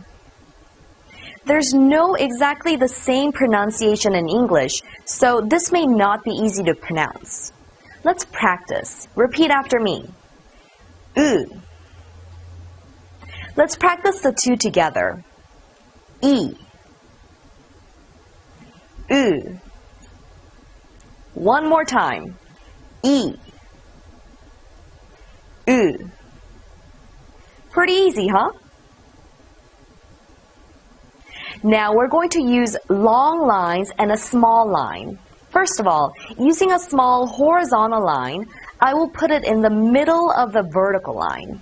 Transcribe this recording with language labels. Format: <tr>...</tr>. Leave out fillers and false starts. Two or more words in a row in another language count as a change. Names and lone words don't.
<en>There's no exactly the same pronunciation in English, so this may not be easy to pronounce. Let's practice. Repeat after me. U. Let's practice the 2 together. E. U. One more time. E. U. Pretty easy, huh? Now we're going to use long lines and a small line. First of all, using a small horizontal line, I will put it in the middle of the vertical line.</en>